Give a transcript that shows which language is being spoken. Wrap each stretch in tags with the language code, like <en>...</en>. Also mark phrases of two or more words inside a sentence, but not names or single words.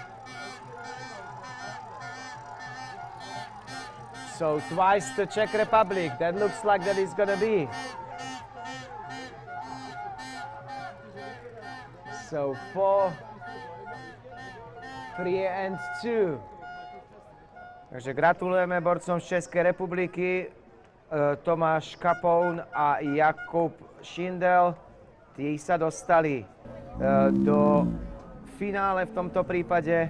<en>So twice the Czech Republic. That looks like that is gonna be. So 4, 3 and 2.</en> <sk>Takže gratulujeme borcom z Českej republiky, Tomáš Kapoun a Jakub Šindel. Tí sa dostali do finále v tomto prípade.</sk>